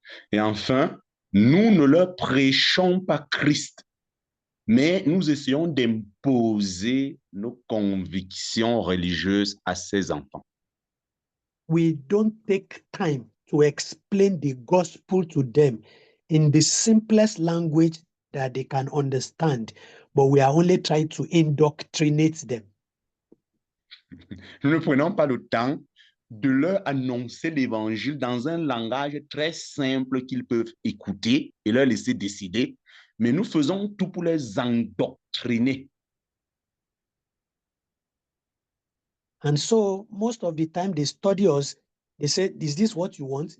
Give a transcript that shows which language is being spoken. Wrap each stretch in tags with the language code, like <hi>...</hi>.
<fr>Et enfin, nous ne leur prêchons pas Christ, mais nous essayons d'imposer nos convictions religieuses à ces enfants.</fr> <en>We don't take time to explain the gospel to them in the simplest language that they can understand, but we are only trying to indoctrinate them.</en> <fr>Nous ne prenons pas le temps de leur annoncer l'évangile dans un langage très simple qu'ils peuvent écouter et leur laisser décider, mais nous faisons tout pour les endoctriner.</fr> <en>And so most of the time they study us, they say, is this what you want?</en>